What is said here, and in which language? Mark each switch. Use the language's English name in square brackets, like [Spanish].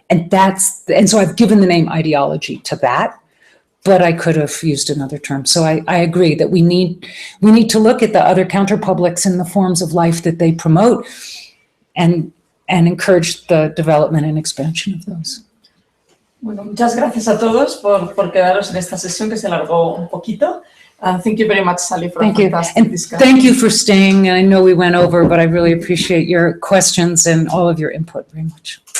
[English] And so I've given the name ideology to that, but I could have used another term. So I agree that we need to look at the other counterpublics and the forms of life that they promote and encourage the development and expansion of those. [Spanish] Bueno, muchas gracias a todos por quedaros en esta sesión que se alargó un poquito. [English] Thank you very much, Sally, for a fantastic discussion. Thank you for staying. I know we went over, but I really appreciate your questions and all of your input very much.